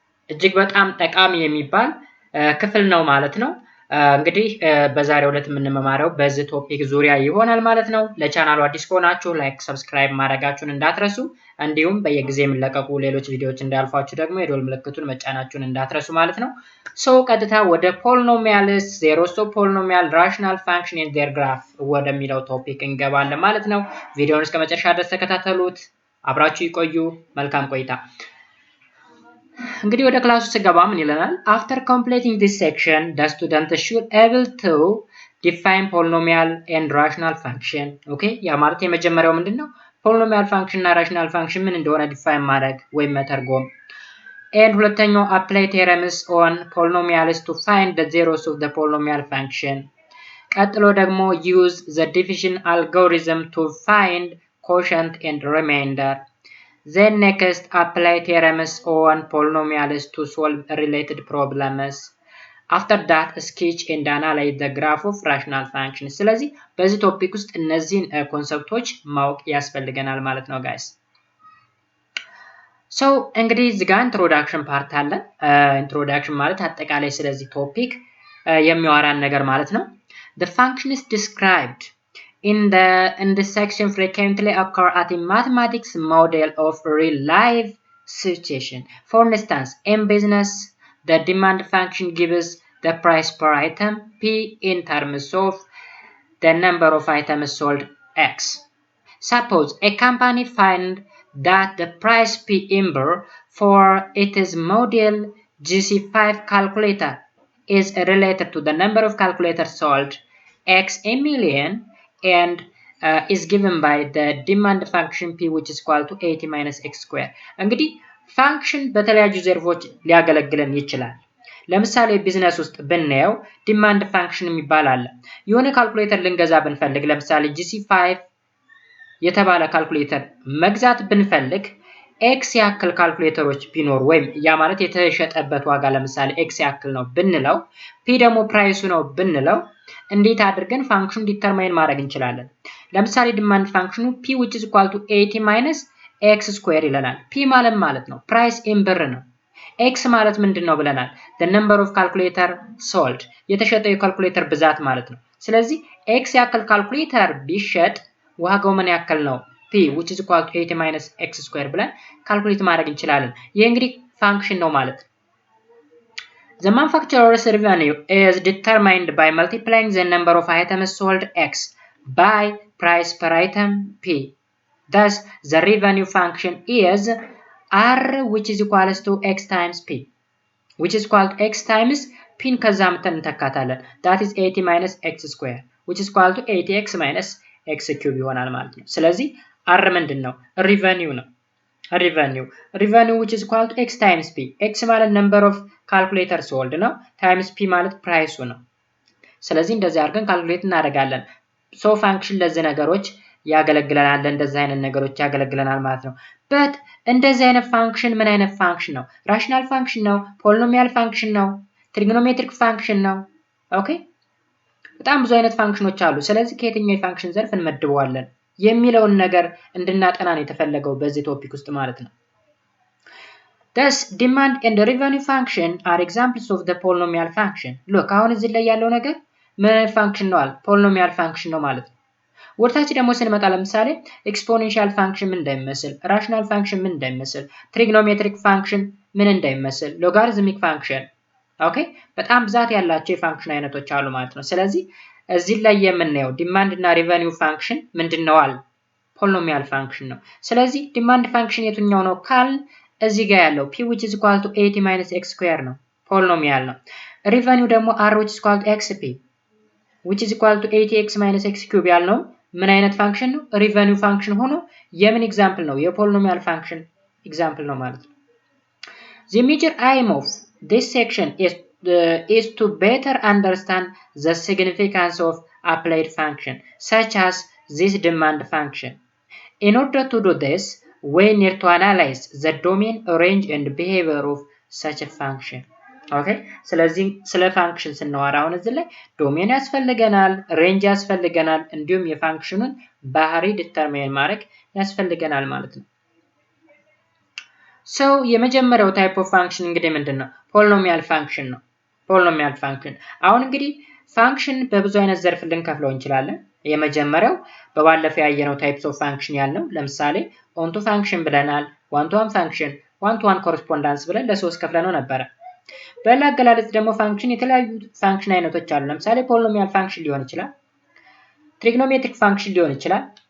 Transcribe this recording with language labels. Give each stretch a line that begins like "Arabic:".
Amharic: እጅግ በጣም ጠቃሚ የሚባል ክፍል ነው ማለት ነው። እንግዲህ በዛሬው ዕለት የምንመማረው በዚህ ቶፒክ ዙሪያ ይሆናል ማለት ነው። ለቻናሉ አዲስ ከሆናችሁ ላይክ፣ ሰብስክራይብ ማድረጋችሁን እንዳትረሱ፣ እንዲሁም በየጊዜ የሚለቀቁ ሌሎች ቪዲዮዎች እንዳያልፏችሁ ደግሞ የደወል ምልክቱን መጫናችሁን እንዳትረሱ ማለት ነው። ቀጥታ ወደ
English: polynomials, theories of polynomial, rational function and their graph
Amharic: ወደሚለው ቶፒክ እንገባለን ማለት ነው። ቪዲዮውን እስከ መጨረሻ ድረስ ተከታተሉት፣ አብራችሁ ይቆዩ። መልካም ቆይታ። እንግዲህ ወደ ክላሱ ስገባ ምን ይለናል?
English: After completing this section, the student should able to define polynomial and rational function. Okay?
Amharic: ያ ማለት የመጀመሪያው ምንድነው?
English: polynomial function እና rational function
Amharic: ምን እንደሆነ ዲፋይን ማድረግ ወይም መተርጎም።
English: and ሁለተኛው apply theorems on polynomials to find the zeros of the polynomial function.
Amharic: ቀጥሎ ደግሞ
English: use the division algorithm to find quotient and remainder. Then next apply theorems on polynomials to solve related problems. After that sketch and analyze the graph of rational functions.
Amharic: ስለዚህ በዚህ ቶፒክ ውስጥ እነዚህን ኮንሰፕቶች ማወቅ ያስፈልገናል ማለት ነው ጋይስ። እንግዲህ እዚህ ጋር ኢንትሮዳክሽን ፓርት አለ። ኢንትሮዳክሽን ማለት አጠቃላይ ስለዚህ ቶፒክ የሚያወራን ነገር ማለት ነው።
English: The function is described in this section frequently occur at a mathematics model of real life situation. For instance, in business, the demand function gives the price per item P in terms of the number of items sold X. Suppose a company find that the price P number for its model GC5 calculator is related to the number of calculators sold X a million and is given by the demand function P which is equal to 80 minus X square.
Amharic: እንግዲህ ፋንክሽን በተለያዩ ዘርፎች ሊያገለግለን ይችላል። ለምሳሌ ቢዝነስ ውስጥ ብናየው ዲማንድ ፋንክሽን የሚባል አለ። የሆነ ካልኩሌተር ልንገዛ ብንፈልግ ለምሳሌ GC5 የተባለ ካልኩሌተር መግዛት ብንፈልግ ኤክስ ያክል ካልኩሌተሮች ቢኖር ወይም ያ ማለት የተሸጠበት ዋጋ ለምሳሌ ኤክስ ያክል ነው ብንለው ፒ ደግሞ ፕራይሱ ነው ብንለው እንዴት አድርገን ፋንክሽኑ ዲተርማይን ማድረግ እንችላለን? ለምሳሌ ዲማንድ ፋንክሽኑ
English: p which is equal to 80 minus x square
Amharic: ይለናል። p ማለት ነው ፕራይስ ኢን ብር ነው። x ማለት ምንድነው ብለናል?
English: the number of calculator sold
Amharic: የተሸጠው የካልኩሌተር ብዛት ማለት ነው። ስለዚህ x ያክል ካልኩሌተር ቢሸጥ ዋጋው ምን ያክል ነው? p which is equal to 80 minus x square ብለን ካልኩሌት ማድረግ እንችላለን። ይሄ እንግዲህ ፋንክሽን ነው ማለት ነው።
English: The manufacturer's revenue is determined by multiplying the number of items sold X by price per item P. Thus, the revenue function is R which is equal to X times P, which is equal to X times P
Amharic: ከዛ ምተን እንተካታለን.
English: That is 80 minus X square, which is equal to 80X minus X cube
Amharic: ይሆናል ማለት ነው። ስለዚህ R ምንድን ነው?
English: revenue ነው። revenue which is equal to X times P.
Amharic: X ማለት
English: number of calculator sold
Amharic: ነው times P ማለት ፕራይሱ ነው። ስለዚህ እንደዚህ አድርገን ካልኩሌት እናደርጋለን። ፋንክሽን ለዚህ ነገሮች ያገለግለናል፣ እንደዚህ አይነት ነገሮች ያገለግለናል ማለት ነው። በት እንደዚህ አይነት ፋንክሽን ምን አይነት ፋንክሽን ነው? ራሽናል ፋንክሽን ነው? ፖሊኖሚያል ፋንክሽን ነው? ትሪግኖሜትሪክ ፋንክሽን ነው? ኦኬ በጣም ብዙ አይነት ፋንክሽኖች አሉ። ስለዚህ ከየትኛው የፋንክሽን ዘርፍ እንመድበዋለን የሚለውን ነገር እንድናጠና ነው የተፈለገው በዚህ ቶፒክ ውስጥ ማለት ነው።
English: Thus, demand and revenue function are examples of the polynomial function.
Amharic: Look, አሁን እዚህ ላይ ያለው ነገር ምን አይነት ፋንክሽን ነው? polynomial function ነው ማለት ነው። ወደታች ደግሞ ስንመጣ ለምሳሌ exponential function ምን እንደሚመስል፣ rational function ምን እንደሚመስል፣ trigonometric function ምን እንደሚመስል፣ logarithmic function ኦኬ በጣም ብዛት ያላቸው የፋንክሽን አይነቶች አሉ ማለት ነው። ስለዚህ እዚህ ላይ የምናየው ዲማንድ እና ሪቨኒው ፋንክሽን ምንድነው? polynomial function ነው። ስለዚህ ዲማንድ ፋንክሽን የትኛው ነው ካል እዚህ ጋር ያለው
English: p which is equal to 80 minus x square
Amharic: ነው፣ ፖሊኖሚያል ነው። revenue ደግሞ
English: r which is equal to xp which is equal to 80x minus x cube
Amharic: ያልነው ምን አይነት ፋንክሽን ነው? revenue ፋንክሽን ሆኖ የምን ኤግዛምፕል ነው? የፖሊኖሚያል ፋንክሽን ኤግዛምፕል ነው ማለት ነው።
English: The major aim of this section is to better understand the significance of applied function, such as this demand function. In order to do this, we need to analyze the domain, range, and behavior of such a function.
Amharic: Okay, ስለዚህ ስለ ፋንክሽን ስናወራ አሁን እዚህ ላይ ዶሜን ያስፈልገናል፣ ሬንጅ ያስፈልገናል፣ እንዲሁም የፋንክሽኑን ባህሪ ዲተርማይን ማድረግ ያስፈልገናል ማለት ነው። ሶ የመጀመሪያው ታይፕ ኦፍ ፋንክሽን እንግዲህ ምንድነው? ፖሊኖሚያል ፋንክሽን ነው። ፖሊኖሚያል ፋንክሽን አሁን እንግዲህ ፋንክሽን በብዙ አይነት ዘርፍ ልንከፍለው እንችላለን። የመጀመሪያው በባለፈው ያየነው ታይፕስ ኦፍ ፋንክሽን ያልነው ለምሳሌ ኦን ቱ ፋንክሽን ብለናል፣ ዋን ቱ ዋን ፋንክሽን፣ ዋን ቱ ዋን ኮረስፖንዳንስ ብለን ለሶስት ከፍለነው ነበረ። በሌላ አገላለጽ ደግሞ ፋንክሽን የተለያዩ ፋንክሽን አይነቶች አሉ። ለምሳሌ ፖሊኖሚያል ፋንክሽን ሊሆን ይችላል፣ ትሪግኖሜትሪክ ፋንክሽን ሊሆን ይችላል፣